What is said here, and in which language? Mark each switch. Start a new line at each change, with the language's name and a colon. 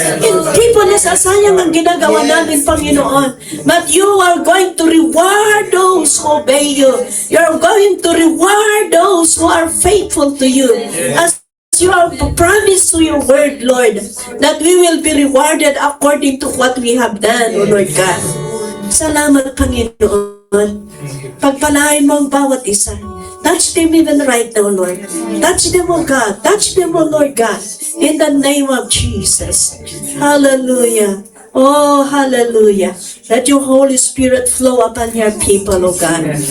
Filipino: Hindi po nasasayang ang ginagawa namin, Panginoon.
English: But you are going to reward those who obey you. You are going to reward those who are faithful to you. As you have promised to your word, Lord, that we will be rewarded according to what we have done, O Lord God.
Filipino: Salamat, Panginoon. Pagpalain mo ang bawat isa.
English: Touch them even right now, Lord. Touch them, oh God. Touch them, oh Lord God. In the name of Jesus. Hallelujah. Oh, hallelujah. Let your Holy Spirit flow upon your people, oh God.